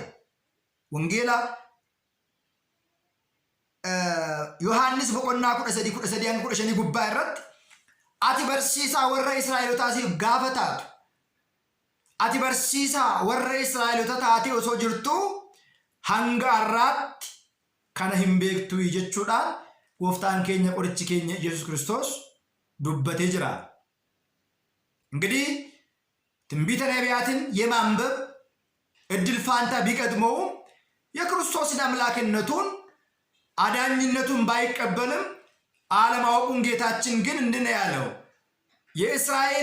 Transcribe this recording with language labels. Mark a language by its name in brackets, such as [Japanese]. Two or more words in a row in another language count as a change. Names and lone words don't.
[Oromo] Wangeela Yohaannis boqonnaa 13 gubbaa irratti ati barsiisaa warra Israa'elootaa siif gaafa taatu ati barsiisaa warra Israa'eloota taatee osoo jirtuu hanga har'aatti kana hin beektu jechuudhaan gooftaan keenya qorichi keenya Iyesuus Kiristoos dubbatee jira. [Amharic] እንግዲህ ትንቢተ ነቢያትን የማንበብ እድል ፋንታ ቢቀድመው የክርስቶስን አምላክነቱን አዳኝነቱን ባይቀበልም አለማወቁን ጌታችን ግን እንደነ ያለው የእስራኤል